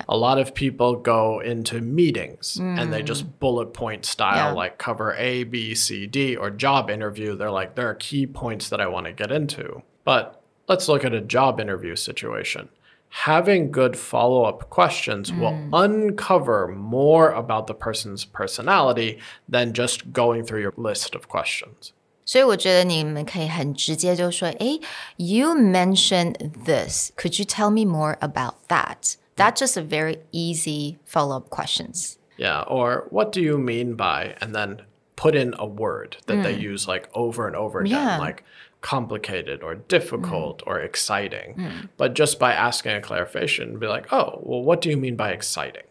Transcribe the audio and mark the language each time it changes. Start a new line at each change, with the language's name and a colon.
English: A lot of people go into meetings and they just bullet point style, like cover A, B, C, D, or job interview. They're like, there are key points that I want to get into. But let's look at a job interview situation. Having good follow-up questions will uncover more about the person's personality than just going through your list of questions.
Chinese: 所以我觉得你们可以很直接就说，诶
English: you mentioned this. Could you tell me more about that? That's just a very easy follow-up questions. Yeah, or what do you mean by, and then put in a word that they use like over and over again, like complicated or difficult or exciting. But just by asking a clarification, be like, oh, well, what do you mean by exciting?